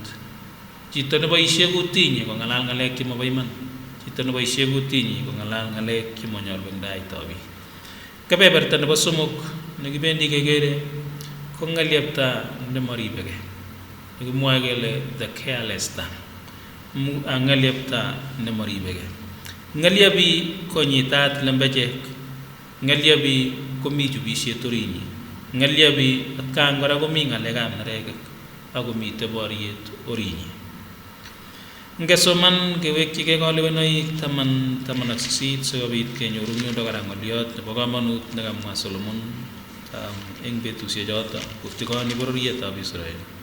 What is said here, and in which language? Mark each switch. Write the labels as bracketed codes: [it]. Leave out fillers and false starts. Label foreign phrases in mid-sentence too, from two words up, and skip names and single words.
[kln] Chito neboisie kutinyi kong'alal ng'alek chemobo iman. Chito neboisie kutinyi kong'alal ng'alek chemonyolu eng taitab biik. Kebeberta nebo somok nekibendi kekere ko ng'elyepta nemoribegei. Nekimwoe kele [en] the careless tongue. [kln] Ng'elyepta nemoribegei. Ng'elyebi konyitat lembechek. Ng'elyebi komi chubisiet orinyi. Ng'elyebi atkaan kora komi ng'alekab neregek ako mitei boriet orinyi. Ngesoman kewekyigei kalebenoik 18 sikobit kenyoru nyundo kora ng'oliot nebo kamanut nekamwa Solomon eng betusiechoto kotikoni bororietab Israel.